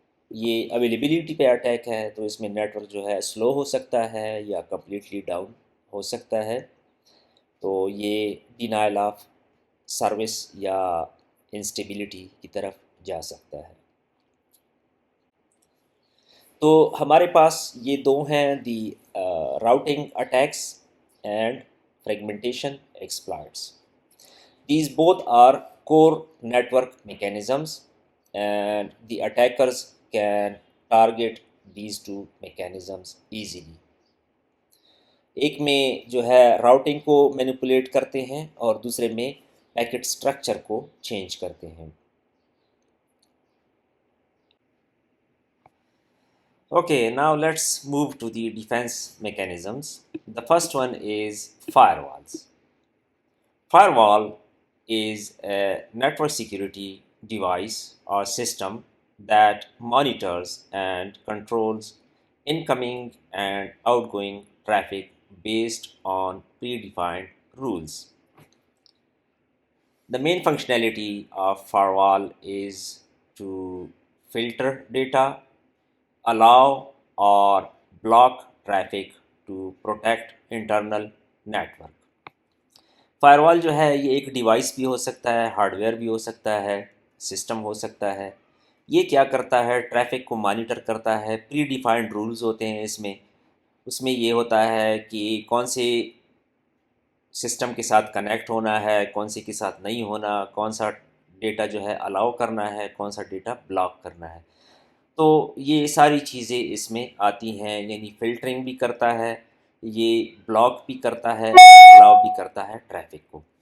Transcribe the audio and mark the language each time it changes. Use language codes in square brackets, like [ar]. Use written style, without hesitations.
[ur] یہ اویلیبلٹی پہ اٹیک ہے، تو اس میں نیٹ ورک جو ہے سلو ہو سکتا ہے یا کمپلیٹلی ڈاؤن ہو سکتا ہے، تو یہ ڈینائل آف سروس یا انسٹیبلٹی کی طرف جا سکتا ہے۔ تو ہمارے پاس یہ دو ہیں، [en] The routing attacks and fragmentation exploits. These both are core network mechanisms, and the attackers can target these two mechanisms easily. [ur] ایک میں جو ہے راؤٹنگ کو مینیپولیٹ کرتے ہیں اور دوسرے میں پیکٹ اسٹرکچر کو چینج کرتے ہیں۔ [en] Okay, now let's move to the defense mechanisms. The first one is firewalls. Firewall is a network security device or system that monitors and controls incoming and outgoing traffic based on predefined rules. The main functionality of firewall is to filter data, allow or block traffic to protect internal network. [ur] Fire وال جو ہے یہ ایک device بھی ہو سکتا ہے، hard where بھی ہو سکتا ہے، سسٹم ہو سکتا ہے۔ یہ کیا کرتا ہے؟ ٹریفک کو مانیٹر کرتا ہے، پری ڈیفائنڈ رولز ہوتے ہیں اس میں یہ ہوتا ہے کہ کون سے سسٹم کے ساتھ کنیکٹ ہونا ہے، کون سے کے ساتھ نہیں ہونا، کون سا ڈیٹا جو ہے الاؤ کرنا ہے، کون سا ڈیٹا بلاک کرنا ہے۔ تو یہ ساری چیزیں اس میں آتی ہیں، یعنی فلٹرنگ بھی کرتا ہے، یہ بلاک بھی کرتا ہے، الاؤ بھی کرتا ہے ٹریفک کو۔